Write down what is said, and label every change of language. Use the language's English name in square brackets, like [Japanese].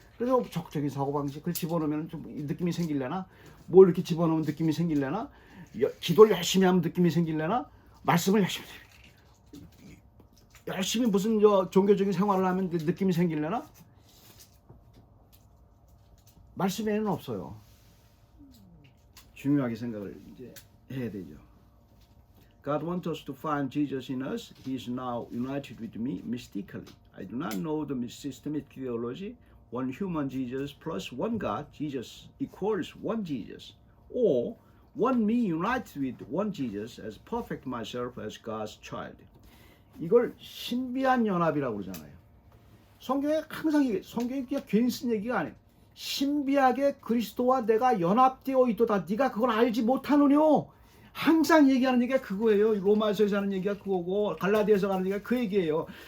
[Korean] 그래서 적극적인 사고방식 그걸 집어넣으면 좀 느낌이 생길래나, 뭘 이렇게 집어넣으면 느낌이 생길래나, 기도를 열심히 하면 느낌이 생길래나, 말씀을 열심히 무슨 종교적인 생활을 하면 느낌이 생길래나, 말씀에는 없어요. 중요하게 생각을 이제 해야 되죠. [English] God wants us to find Jesus in us. He is now united with me mystically. I do not know the systematic theology. One human Jesus plus one God, Jesus equals one Jesus. Or one me united with one Jesus as perfect myself as God's child. [Korean] 이걸 신비한 연합이라고 그러잖아요. 성경에 항상 성경이 그냥 괜히 쓴 얘기가 아니에요. 신비하게 그리스도와 내가 연합되어 있도다. 네가 그걸 알지 못하느뇨. 항상 얘기하는 얘기가 그거예요. 로마서에서 하는 얘기가 그거고 갈라디아에서 하는 얘기가 그 얘기예요.